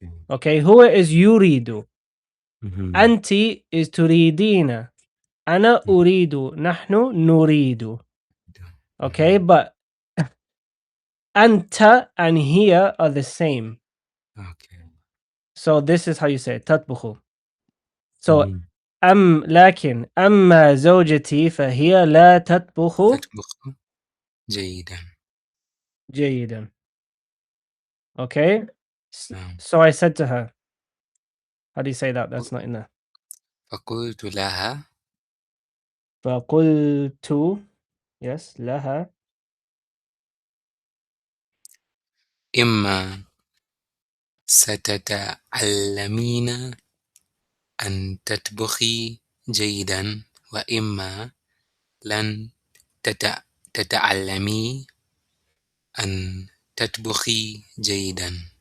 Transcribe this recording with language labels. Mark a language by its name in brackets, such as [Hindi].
[Arabic] Okay, huwa is yuridu. Anti is turidina. Ana uridu. Nahnu nuridu. [English] Okay, but anta and here are the same. Okay. So this is how you say it, tatbukhu. [Arabic] So لكن أما زوجتي فهي لا تطبخ تطبخ جيدا. جيدا. Okay? [English] So I said to her, how do you say that? That's not in there. [Arabic] فقلت لها فقلت, yes, لها. إما ستتعلمين أن تطبخي جيدا وإما لن تتعلمي أن تطبخي جيدا.